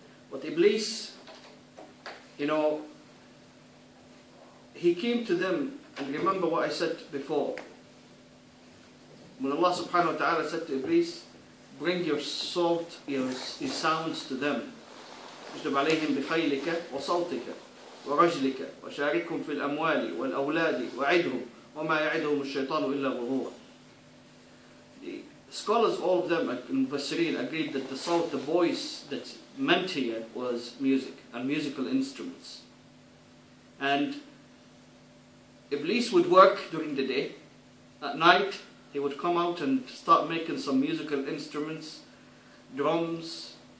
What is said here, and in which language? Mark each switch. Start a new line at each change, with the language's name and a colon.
English: But Iblis, he came to them, and remember what I said before. When Allah subhanahu wa ta'ala said to Iblis, bring your salt, your sounds to them.
Arabic: اجلب عليهم بخيلك وصوتك ورجلك وشاركهم في الأموال والأولاد وعدهم وما يعدهم الشيطان إلا غرورا.
English: The scholars, all of them, in Mufassirin, agreed that the salt, the voice that's meant here was music and musical instruments. And Iblis would work during the day. At night, he would come out and start making some musical instruments, drums.